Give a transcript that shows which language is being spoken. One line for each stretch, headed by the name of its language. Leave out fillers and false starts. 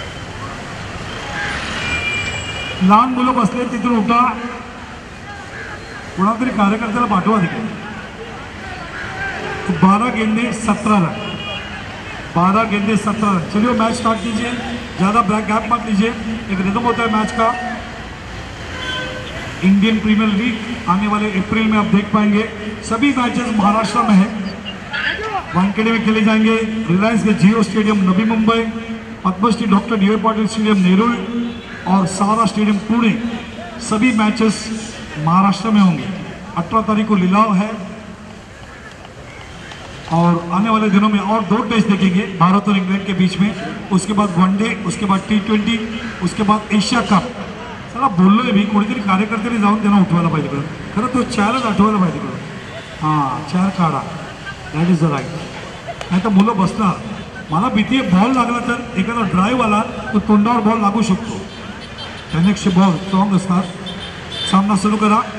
Marathi: लहान मुलं बसले तिथून उठा, कोणातरी कार्यकर्त्याला पाठवा तिकडे।
Hindi: 12 गेंदे 17 रन, 12 गेंदे 17 रन। चलिए मैच स्टार्ट कीजिए, ज़्यादा ब्लैक गैप मत लीजिए, एक रिदम होता है मैच का। इंडियन प्रीमियर लीग आने वाले अप्रैल में आप देख पाएंगे। सभी मैचेस महाराष्ट्र में है, वानखेड़े में खेले जाएंगे। रिलायंस के जियो stadium Navi Mumbai, Padmashri doctor D Patil stadium Nerul और सारा स्टेडियम पुणे, सभी मैचेस महाराष्ट्र में होंगे। 18 तारीख को लिलाव है और आने वाले दिनों में और 2 टेस्ट देखेंगे भारत और इंग्लैंड के बीच में। उसके बाद वनडे, उसके बाद T20, उसके बाद एशिया कप।
Marathi: चला बोललोय मी, कोणीतरी कार्यकर्त्यांनी जाऊन त्यांना उठवायला पाहिजे करून, खरं तो चेअरच आठवायला पाहिजे करून। हां, चेअर काढा,
English: That is the right.
Marathi: नाही तर मुलं बसणार। मला भीती आहे बॉल लागला तर एखादा ड्राईव्ह आला तो तोंडावर बॉल लागू शकतो, त्यानेक्स्ट बॉल स्ट्रॉंग असणार। सामना सुरू करा।